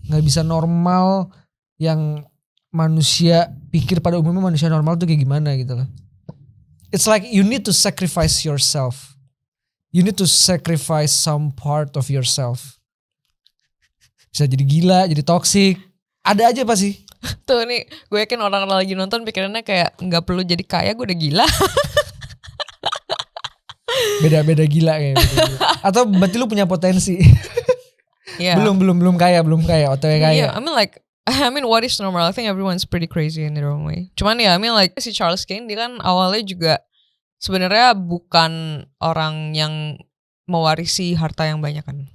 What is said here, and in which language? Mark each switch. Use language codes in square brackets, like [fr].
[id] Gak bisa normal yang manusia pikir pada umumnya manusia normal tuh kayak gimana gitu loh. [en] It's like you need to sacrifice yourself. You need to sacrifice some part of yourself. [id] Bisa jadi gila, jadi toxic. Ada aja pasti. Tuh nih, gue yakin orang lagi nonton pikirannya kayak gak perlu jadi kaya, gue udah gila. Beda-beda gila kayak gitu. Atau berarti lu punya potensi. [en] Yeah. [id] Belum kaya, OTW kaya. [en] Yeah, I mean what is normal? I think everyone's pretty crazy in their own way. [id] Cuman I mean like si Charles Kane dia kan awalnya juga sebenarnya bukan orang yang mewarisi harta yang banyak kan.